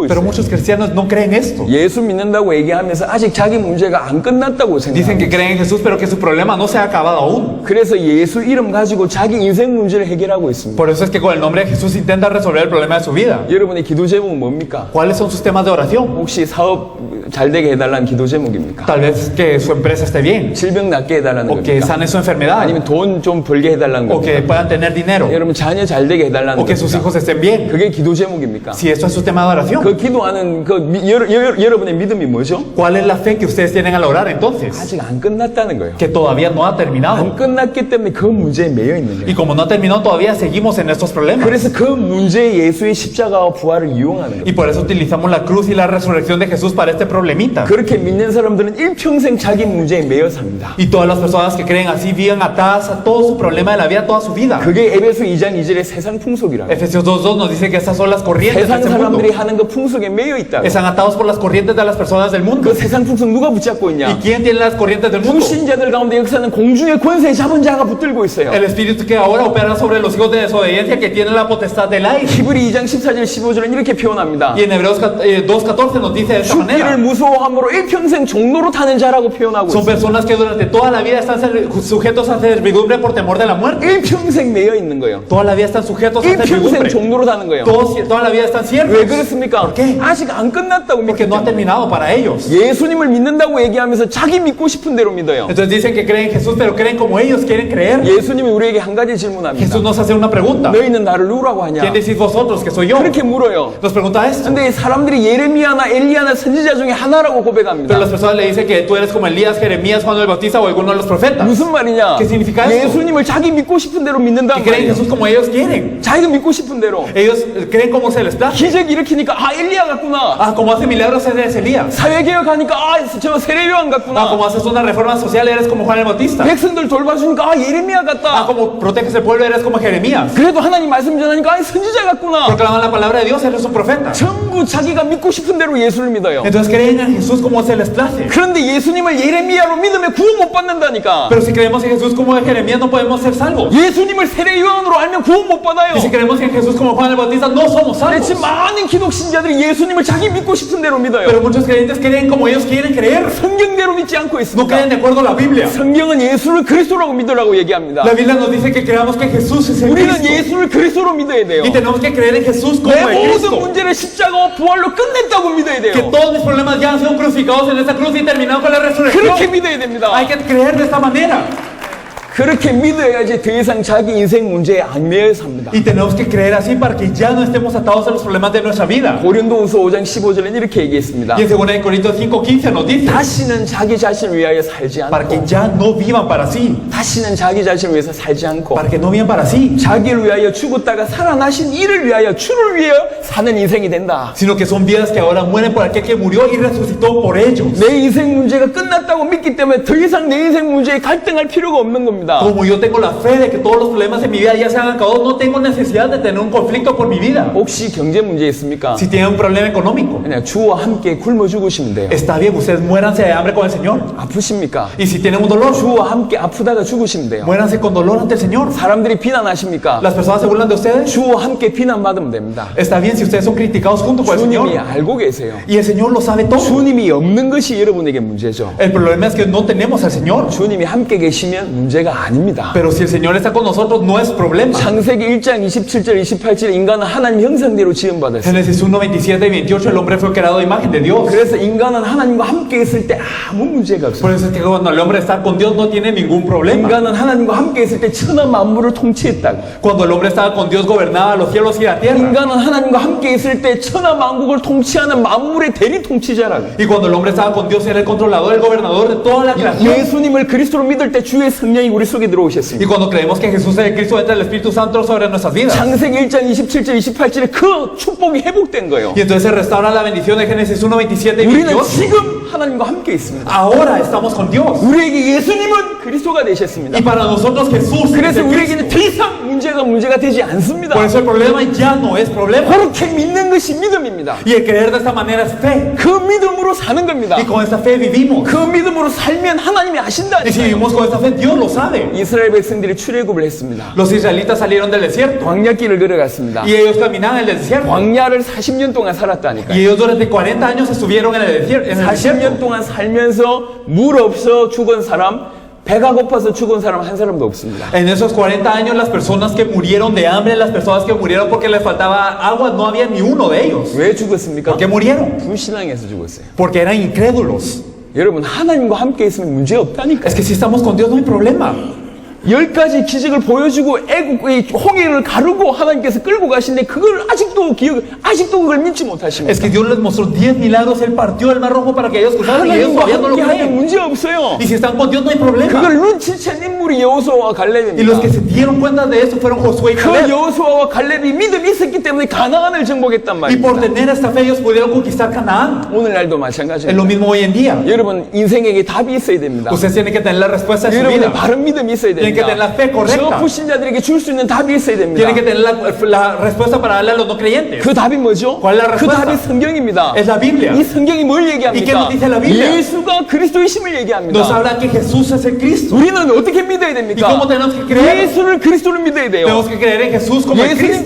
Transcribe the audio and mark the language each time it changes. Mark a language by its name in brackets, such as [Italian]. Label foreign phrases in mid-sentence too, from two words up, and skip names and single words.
[Spanish] Pero [Korean] 있어요. [Spanish] muchos cristianos no creen esto. [Korean] 예수 믿는다고 얘기하면서 아직 자기 문제가 안 끝났다고 [Spanish] Dicen que [Korean] 생각해요. [Spanish] creen en Jesús, pero que su problema no se ha acabado aún. [Korean] 그래서 예수 이름 가지고 자기 인생 문제를 해결하고 있습니다. [Spanish] Por eso es que con el nombre de Jesús intenta resolver el problema de su vida. [Korean] 여러분의 기도 제목은 뭡니까? [Spanish] ¿Cuáles son sus temas de oración? [Korean] 혹시 사업 잘 되게 해달라는 기도 제목입니까? [Spanish] Tal vez que su empresa esté bien, [Korean] 질병 낫게 해달라는 [Spanish] o que [Korean] 겁니까? [Spanish] sane su enfermedad, [Korean] 아니면 돈 좀 벌게 해달라는 [Spanish] o que [Korean] 겁니까? [Spanish] puedan tener dinero, [Korean] 여러분 자녀 잘 되게 해달라는 [Spanish] o que sus [Korean] 겁니까? [Spanish] hijos estén bien. [Korean] 그게 기도 제목입니까? [Spanish] Si esto es su tema de oración, [Korean] 그 기도하는 여러분의 믿음이 뭐죠? [Spanish] ¿cuál es la fe que ustedes tienen al orar entonces? [Korean] 아직 안 끝났다는 거예요. [Spanish] Que todavía no ha terminado. [Korean] 안 끝났기 때문에 그 문제에 매여 있는 [Spanish] Y [Korean] 거예요. [Spanish] como no ha terminado, todavía seguimos en estos problemas. [Korean] 그래서 그 문제에 예수의 십자가와 부활을 이용하는 거예요. [Spanish] Y por eso utilizamos la cruz y la resurrección de Jesús para este problemita. [Korean] 그렇게 믿는 사람들은 일평생 자기 문제에 매여 삽니다. [Spanish] Y todas las personas que creen así viven atadas a todo su problema de la vida toda su vida. [Korean] 그게 에베소 2장 2절의 세상 풍속이라고. [Spanish] Efesios 2:2 nos dice que estas son las corrientes de [Korean] 세상 [Spanish] este mundo. [Korean] 사람들이 하는 그 풍속에 매여 있다고. [Spanish] Están atados por las corrientes de las personas del mundo. [Korean] 그 세상 풍속 누가 붙잡고 [Spanish] ¿Y [Korean] 있냐? [Spanish] quién tiene las corrientes del mundo? [Korean] 불신자들 가운데 역사는 공중의 권세 잡은 자가 붙들고 있어요. [Spanish] El espíritu que ahora opera sobre los hijos de desobediencia que tienen la potestad del aire. [Korean] 히브리 2장 14절 15절은 이렇게 표현합니다. [Spanish] Y en Hebreos 2:14 nos dice de esta [Korean] 죽기를 [Spanish] manera. [Korean] 무서워함으로 일평생 종로로 타는 자라고 표현하고 [Spanish] Son [Korean] 있어요. [Spanish] personas que durante toda la vida están sujetos a servidumbre por temor de la muerte. [Korean] 일평생 매여 있는 거예요. [Spanish] Toda la vida están sujetos a [Korean] 일평생 [Spanish] servidumbre. [Korean] 종로로 타는 거예요. [Spanish] Toda la vida están [Korean] 왜 [Spanish] siervos. [Korean] 그렇습니까? [Spanish] ¿Por qué? [Korean] 아직 안 끝났다고 믿기 [Spanish] Porque no ha [Korean] 때문에. [Spanish] terminado para ellos. [Korean] 예수님을 믿는다고 얘기하면서 자기 믿고 싶은 대로 믿어요. [Spanish] Entonces dicen que creen en Jesús, pero creen como ellos quieren creer. [Korean] 예수님이 우리에게 한 가지 질문합니다. [Spanish] Jesús nos hace una pregunta. [Korean] 너희는 나를 누구라고 하냐? [Spanish] ¿Quién decís vosotros que soy yo? [Korean] 그렇게 물어요. [Spanish] Nos pregunta esto. [Korean] 근데 사람들이 예레미야나 엘리야나 선지자 중에 하나라고 [Spanish] Pero [Korean] 고백합니다. [Spanish] las personas le dicen que tú eres como Elías, Jeremías, Juan el Bautista o alguno de los profetas. [Korean] 무슨 말이냐? [Spanish] ¿Qué significa esto? [Korean] 예수님을 자기 믿고 싶은 대로 믿는다는 [Spanish] Que creen en [Korean] 말이에요. [Spanish] Jesús como ellos quieren. [Korean] 자기가 믿고 싶은 대로. [Spanish] Ellos creen como se les place. [Korean] 기적 일으키니까 아 엘리야 같구나. [Spanish] Ah, como hace milagros eres Elías. [Korean] 사회개혁하니까 아 저 세례요한 [Spanish] Ah, [Korean] 같구나. [Spanish] como haces una reforma social eres como Juan el Bautista. [Korean] 백성들 돌봐주니까 아 예레미야 [Spanish] Ah, [Korean] 같다. [Spanish] como proteges el pueblo eres como Jeremías. [Korean] 그래도 하나님 말씀 전하니까 아 선지자 같구나. [Spanish] Proclaman la palabra de Dios, eres un profeta. [Korean] 전부 자기가 믿고 싶은 대로 예수를 믿어요. [Spanish] Entonces creen en Jesús como se les place. [Korean] 그런데 예수님을 예레미야로 믿으면 구원 못 받는다니까. [Spanish] Pero si creemos en Jesús como Jeremías no podemos ser salvos. [Korean] 예수님을 세례요한으로 알면 구원 못 받아요. [Spanish] Y si creemos en Jesús como Juan el Bautista no somos [Korean] 근데 [Spanish] salvos. [Korean] 지금 많은 기독 신자들이 예수님을 자기 믿고 싶은 대로 믿어요. [Spanish] Pero muchos creyentes creen como ellos quieren creer. [Korean] 성경대로 믿지 않고 [Spanish] No [Korean] 있습니다. [Spanish] creen de acuerdo a la Biblia. [Korean] 성경은 예수를 그리스도라고 믿으라고 얘기합니다. [Spanish] La Biblia nos dice que creamos que Jesús es el [Korean] 우리는 [Spanish] Cristo. [Korean] 예수를 그리스도로 믿어야 돼요. [Spanish] Y tenemos que creer en Jesús como [Korean] 내 [Spanish] el [Korean] 모든 [Spanish] Cristo. [Korean] 문제를 십자가와 부활로 끝냈다고 믿어야 [Spanish] Que [Korean] 돼요. [Spanish] todos mis problemas ya han sido crucificados en esta cruz y terminados con la resurrección. [Korean] 그렇게 믿어야 됩니다. [Spanish] Hay que creer de esta manera. [Korean] 그렇게 믿어야지 더 이상 자기 인생 문제에 안 매여 삽니다. [Spanish] Y tenemos que creer así para que ya no estemos atados a los problemas de nuestra vida. [Korean] 고린도후서 5장 15절에는 이렇게 얘기했습니다. [Spanish] Y en 2 Corintios 5:15 nos dice [Korean] 다시는 자기 자신을 위하여 살지 [Spanish] para que [Korean] 않고 [Spanish] ya no vivan para sí, [Korean] 다시는 자기 자신을 위해서 살지 않고 [Spanish] para que no vivan para sí, [Korean] 자기를 위하여 죽었다가 살아나신 이를 위하여 주를 위하여 사는 인생이 된다. [Spanish] sino que son vidas que ahora mueren por aquel que murió y resucitó por ellos. [Korean] 내 인생 문제가 끝났다고 믿기 때문에 더 이상 내 인생 문제에 갈등할 필요가 없는 겁니다. [Spanish] Como yo tengo la fe de que todos los problemas de mi vida ya se han acabado, no tengo necesidad de tener un conflicto por mi vida. [Korean] 혹시 경제 문제 있습니까? [Spanish] Si tienen un problema económico, [Korean] 그냥 주와 함께 굶어 죽으시면 돼요. [Spanish] está bien, ustedes muéranse de hambre con el Señor. [Korean] 아프십니까? [Spanish] Y si tienen un dolor, [Korean] 주와 함께 아프다가 죽으시면 돼요. [Spanish] muéranse con dolor ante el Señor. [Korean] 사람들이 비난하십니까? [Spanish] Las personas se burlan de ustedes. [Korean] 주와 함께 비난받으면 됩니다. [Spanish] Está bien si ustedes son criticados junto con el [Korean] 주님이 [Spanish] Señor. [Korean] 알고 계세요. [Spanish] Y el Señor lo sabe todo. [Korean] 주님이 없는 것이 여러분에게 문제죠. [Spanish] El problema es que no tenemos al Señor. [Korean] 주님이 함께 계시면 문제가 아닙니다. [Spanish] Pero si el Señor está con nosotros, no es problema. [Korean] 창세기 1장 27절 28절 인간은 하나님 형상대로 지음받았어요. [Spanish] Génesis 1, 27 y 28, el hombre fue creado a imagen de Dios. [Korean] 그래서 인간은 하나님과 함께 있을 때 아무 문제가 없어요. [Spanish] Por eso es que cuando el hombre está con Dios no tiene ningún problema. [Korean] 인간은 하나님과 함께 있을 때 천하 만물을 통치했다고. [Spanish] Cuando el hombre estaba con Dios gobernaba los cielos y la tierra. [Korean] 인간은 하나님과 함께 있을 때 천하 만국을 통치하는 만물의 대리 통치자라고. [Spanish] Y cuando el hombre estaba con Dios era el controlador, el gobernador de toda la creación. [Korean] 예수님을 그리스도로 믿을 때 주의 성령이 우리 속에 [Spanish] Y [Korean] 들어오셨습니다. [Spanish] cuando creemos que Jesús es el Cristo, entra el Espíritu Santo sobre nuestras vidas. [Korean] 창세기 1장 27절 28절에 그 축복이 회복된 거예요. [Spanish] Y entonces se restaura la bendición de Génesis 1, 27 y [Korean] 우리는 [Spanish] 28. [Korean] 지금 하나님과 함께 있습니다. [Spanish] Ahora estamos con Dios. [Korean] 우리에게 예수님은 그리스도가 되셨습니다. [Spanish] Y para nosotros Jesús es [Korean] 그래서 [Spanish] el [Korean] 우리에게는 [Spanish] Cristo. [Korean] 더 이상 문제가 되지 않습니다. [Spanish] Por eso el problema ya no es problema. [Korean] 그렇게 믿는 것이 믿음입니다. [Spanish] Y el creer de esta manera es fe. [Korean] 그 믿음으로 사는 겁니다. [Spanish] Y con esta fe vivimos. [Korean] 그 믿음으로 살면 하나님이 [Spanish] Y si [Korean] 아신다니까요. [Spanish] vivimos con esta fe, Dios lo sabe. [Korean] 이스라엘 백성들이 출애굽을 했습니다. [Spanish] Los israelitas salieron del desierto. [Korean] 광야길을 걸어갔습니다. [Spanish] Y ellos caminaban en el desierto. [Korean] 광야를 40년 동안 살았다니까요. [Spanish] Y ellos durante 40 años estuvieron en el desierto. [Korean] 40년 동안 살면서 물 없어 죽은 사람, 배가 고파서 죽은 사람 한 사람도 없습니다. [Spanish] En esos 40 años, las personas que murieron de hambre, las personas que murieron porque les faltaba agua, no había ni uno de ellos. [Korean] 왜 죽었습니까? [Spanish] ¿Por qué murieron? [Korean] 불신앙해서 죽었어요. [Spanish] Porque eran incrédulos. [Korean] 여러분 하나님과 함께 있으면 문제 없다니까요. [Spanish] Es que si estamos con Dios no hay problema. [Korean] 10가지 기적을 보여주고 애국의 홍해를 가르고 하나님께서 끌고 가신데 그걸 아직도 그걸 믿지 못하십니다. [Spanish] Es que Dios les mostró 10 milagros. Él partió el mar rojo para que ellos cruzaran y ellos [Korean] 하나님과 [Spanish] todavía no lo [Korean] 함께 하면 [Spanish] creen. [Korean] 문제 없어요. [Spanish] Y si están con Dios no hay problema. [Korean] 그걸 눈치챈 인물이 여호수아와 [Spanish] Y los que [Korean] 갈렙입니다. [Spanish] se dieron cuenta de eso fueron Josué y [Korean] 그 [Spanish] Caleb. [Korean] 여호수아와 갈렙이 믿음이 있었기 때문에 가나안을 정복했단 [Spanish] Y por [Korean] 말입니다. [Spanish] tener esta fe ellos pudieron conquistar Canaán. [Korean] 오늘날도 [Spanish] Es [Korean] 마찬가지입니다. [Spanish] lo mismo hoy en día. [Korean] 여러분 인생에게 답이 있어야 됩니다. [Spanish] Ustedes tienen que tener la respuesta de su [Korean] 여러분의 [Spanish] vida. [Korean] 바른 믿음이 있어야 [Spanish] Tienen que tener la [Korean] 됩니다. [Spanish] fe correcta. [Korean] 저 불신자들에게 줄 수 있는 답이 있어야 됩니다. [Spanish] Tienen que tener la respuesta para darle a los no creyentes. [Korean] 그 답이 뭐죠? [Spanish] ¿Cuál es la [Korean] 그 [Spanish] respuesta? [Korean] 답이 성경입니다. [Spanish] Es la Biblia. [Korean] 이 성경이 뭘 [Spanish] ¿Y qué nos [Korean] 얘기합니까? [Spanish] dice la Biblia? [Korean] 예수가 그리스도이심을 [Spanish] Nos [Korean] 얘기합니다. [Spanish] habla que Jesús es el Cristo. [Korean] 우리는 어떻게 믿어야 [Spanish] ¿Y [Korean] 됩니까? [Spanish] cómo tenemos que creer? [Korean] 예수를 그리스도를 믿어야 돼요. [Spanish] Tenemos que creer en Jesús como el Cristo.